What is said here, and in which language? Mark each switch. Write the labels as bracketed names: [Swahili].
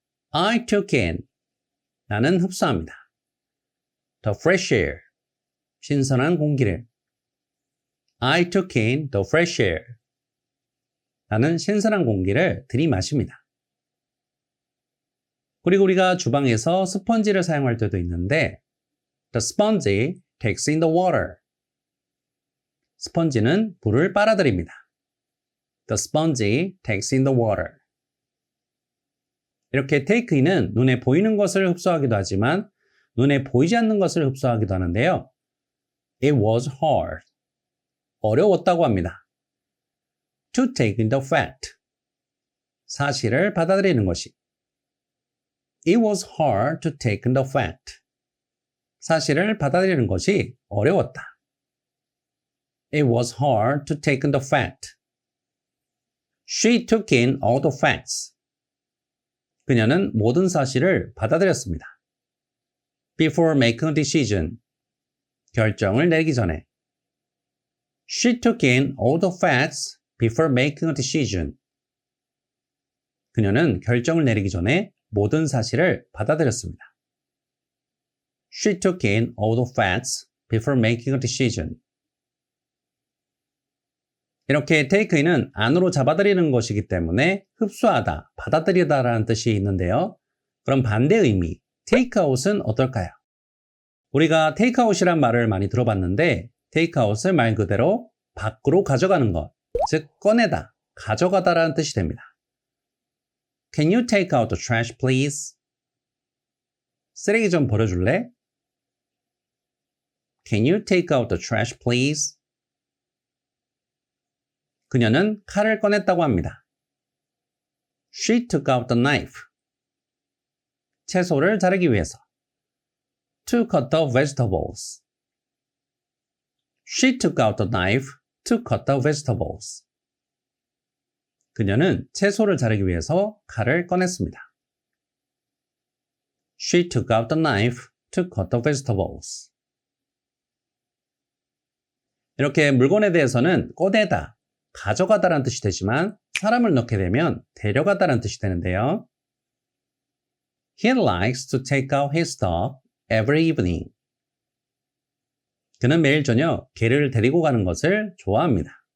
[English] I took in, [Korean] 나는 흡수합니다. [English] The fresh air, [Korean] 신선한 공기를. [English] I took in the fresh air. [Korean] 나는 신선한 공기를 들이마십니다. 그리고 우리가 주방에서 스펀지를 사용할 때도 있는데 [English] The sponge takes in the water. [Korean] 스펀지는 물을 빨아들입니다. [English] The sponge takes in the water. [Korean] 이렇게 take in은 눈에 보이는 것을 흡수하기도 하지만 눈에 보이지 않는 것을 흡수하기도 하는데요. [English] It was hard. [Korean] 어려웠다고 합니다. [English] To take in the fact. [Korean] 사실을 받아들이는 것이. [English] It was hard to take in the fact. [Korean] 사실을 받아들이는 것이 어려웠다. [English] It was hard to take in the fact. She took in all the facts. [Korean] 그녀는 모든 사실을 받아들였습니다. [English] Before making a decision. [Korean] 결정을 내리기 전에. [English] She took in all the facts before making a decision. [Korean] 그녀는 결정을 내리기 전에 모든 사실을 받아들였습니다. [English] She took in all the facts before making a decision. [Korean] 이렇게 take in은 안으로 잡아들이는 것이기 때문에 흡수하다, 받아들이다라는 뜻이 있는데요. 그럼 반대 의미, take out은 어떨까요? 우리가 take out이란 말을 많이 들어봤는데 take out을 말 그대로 밖으로 가져가는 것, 즉 꺼내다, 가져가다라는 뜻이 됩니다. [English] Can you take out the trash, please? [Korean] 쓰레기 좀 버려줄래? [English] Can you take out the trash, please? [Korean] 그녀는 칼을 꺼냈다고 합니다. [English] She took out the knife. [Korean] 채소를 자르기 위해서. [English] To cut the vegetables. She took out the knife to cut the vegetables. [Korean] 그녀는 채소를 자르기 위해서 칼을 꺼냈습니다. [English] She took out the knife to cut the vegetables. [Korean] 이렇게 물건에 대해서는 꺼내다, 가져가다라는 뜻이 되지만 사람을 넣게 되면 데려가다라는 뜻이 되는데요. [English] He likes to take out his dog every evening. [Korean] 그는 매일 저녁 개를 데리고 가는 것을 좋아합니다.